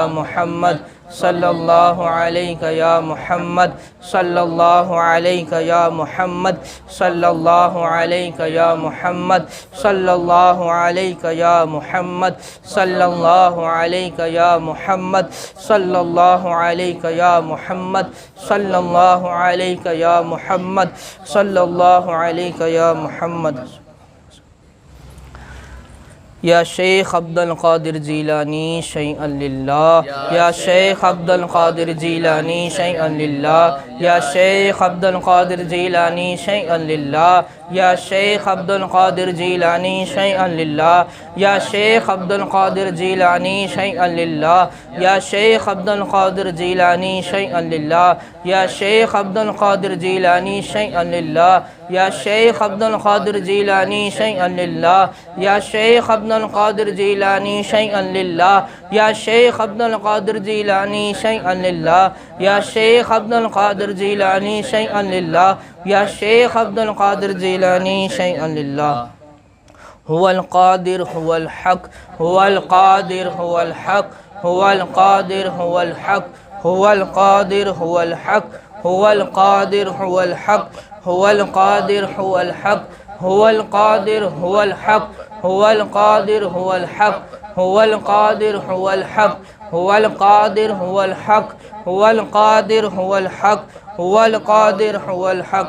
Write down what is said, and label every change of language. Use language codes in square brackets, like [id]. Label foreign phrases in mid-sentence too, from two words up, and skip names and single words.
[ar] محمد صلى الله عليك يا محمد صلى الله عليك يا محمد صلى الله عليك يا محمد صلى الله عليك يا محمد صلى الله عليك يا محمد صلى الله عليك يا محمد صلى الله عليك يا محمد صلى الله عليك يا محمد. يا شيخ عبد القادر الجيلاني شيئا لله, يا شيخ عبد القادر الجيلاني شيئا لله, يا شيخ عبد القادر الجيلاني شيئا لله, يا شيخ عبد القادر الجيلاني شيئا لله, يا شيخ عبد القادر الجيلاني شيئا لله, या شيخ عبد القادر الجيلاني شيئا لله, يا شيخ عبد القادر الجيلاني شيئا لله, يا شيخ عبد القادر الجيلاني شيئا لله, يا شيخ عبد القادر الجيلاني شيئا لله, يا شيخ عبد القادر الجيلاني شيئا لله, يا شيخ عبد القادر الجيلاني شيئا لله, يا شيخ عبد القادر الجيلاني شيئا لله. هو القادر هو الحق، هو القادر هو الحق، هو القادر هو الحق، هو القادر هو الحق، هو القادر هو الحق، هو القادر هو الحق، هو القادر هو الحق، هو القادر هو الحق، هو القادر هو الحق، هو القادر هو الحق، هو القادر هو الحق، هو القادر هو الحق.